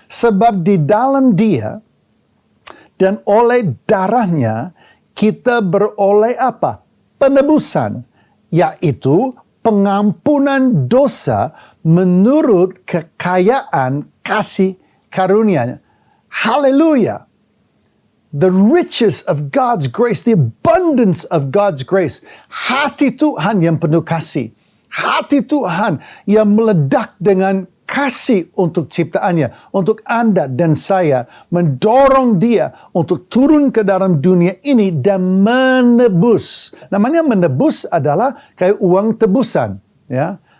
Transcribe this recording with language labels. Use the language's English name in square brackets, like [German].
[Indonesian] Sebab di dalam dia dan oleh darahnya kita beroleh apa? Penebusan, yaitu pengampunan dosa menurut kekayaan kasih karunia-Nya. Haleluya. [English] The riches of God's grace, the abundance of God's grace. [Indonesian] Hati Tuhan yang penuh kasih. Hati Tuhan yang meledak dengan kasih untuk ciptaannya, untuk Anda dan saya, mendorong dia untuk turun ke dalam dunia ini dan menebus. Namanya menebus adalah kayak uang tebusan. Ya.